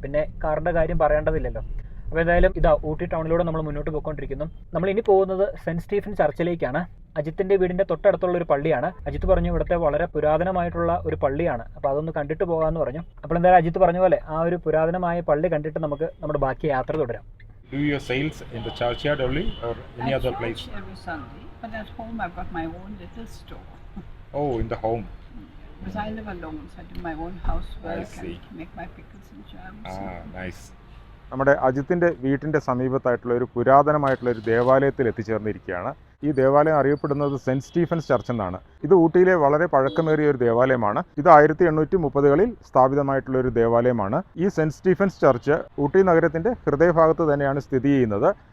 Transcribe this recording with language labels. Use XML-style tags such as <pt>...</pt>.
<ml>പിന്നെ കാറിൻ്റെ കാര്യം പറയേണ്ടതില്ലല്ലോ. അപ്പോൾ എന്തായാലും ഇതാ ഊട്ടി ടൗണിലൂടെ നമ്മൾ മുന്നോട്ട് പോയിക്കൊണ്ടിരിക്കുന്നു. നമ്മൾ ഇനി പോകുന്നത് സെൻറ്റ് സ്റ്റീഫൻ ചർച്ചിലേക്കാണ്. അജിത്തിൻ്റെ വീടിൻ്റെ തൊട്ടടുത്തുള്ള ഒരു പള്ളിയാണ്. അജിത്ത് പറഞ്ഞു ഇവിടുത്തെ വളരെ പുരാതനമായിട്ടുള്ള ഒരു പള്ളിയാണ്, അപ്പോൾ അതൊന്ന് കണ്ടിട്ട് പോകാമെന്ന് പറഞ്ഞു. അപ്പോൾ എന്തായാലും അജിത്ത് പറഞ്ഞ പോലെ ആ ഒരു പുരാതനമായ പള്ളി കണ്ടിട്ട് നമുക്ക് നമ്മുടെ ബാക്കി യാത്ര തുടരാം.</ml> <en>Do your sales in the churchyard only or any I other church place? every Sunday, but at home I've got my own little store. Oh, in the home. Because I live alone, so I do my own housework see. and make my pickles and jams. Nice.</en> <ml>നമ്മുടെ അജിത്തിൻ്റെ വീട്ടിൻ്റെ സമീപത്തായിട്ടുള്ള ഒരു പുരാതനമായിട്ടുള്ള ഒരു ദേവാലയത്തിൽ എത്തിച്ചേർന്നിരിക്കുകയാണ്. ഈ ദേവാലയം അറിയപ്പെടുന്നത് cent Stephen's church എന്നാണ്. ഇത് ഊട്ടിയിലെ വളരെ പഴക്കമേറിയ ഒരു ദേവാലയമാണ്. ഇത് 1830-കളിൽ സ്ഥാപിതമായിട്ടുള്ള ഒരു ദേവാലയമാണ്. ഈ സെൻറ്റ് സ്റ്റീഫൻസ് ചർച്ച് ഊട്ടി നഗരത്തിൻ്റെ ഹൃദയഭാഗത്ത് തന്നെയാണ് സ്ഥിതി ചെയ്യുന്നത്.</ml>